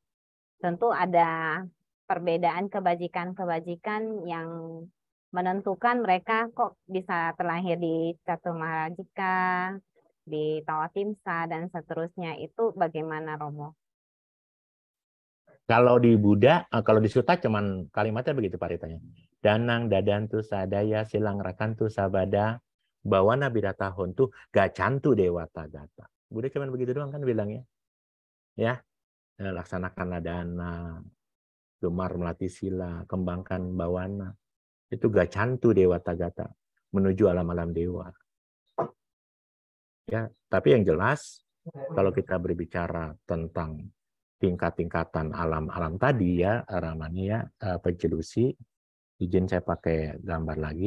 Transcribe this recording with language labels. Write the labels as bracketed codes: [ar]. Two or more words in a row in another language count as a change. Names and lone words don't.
[id] Tentu ada perbedaan kebajikan-kebajikan yang menentukan mereka kok bisa terlahir di Catumarajika, di Tawatimsa, dan seterusnya. Itu bagaimana Romo? Kalau di Buddha, kalau di Sutta cuman kalimatnya begitu paritanya. [pi] Danang dadantu sadaya silang rakantu sabada bawana bidata hontu gacantu dewata gata. [id] Buddha cuman begitu doang kan bilangnya. Ya, laksanakan dana, gemar melatih sila, kembangkan bawana. Itu [pi] gacantu dewata gata, [id] menuju alam-alam dewa. Ya, tapi yang jelas kalau kita berbicara tentang tingkat-tingkatan alam-alam tadi ya, Ramani ya, pencelusi, izin saya pakai gambar lagi.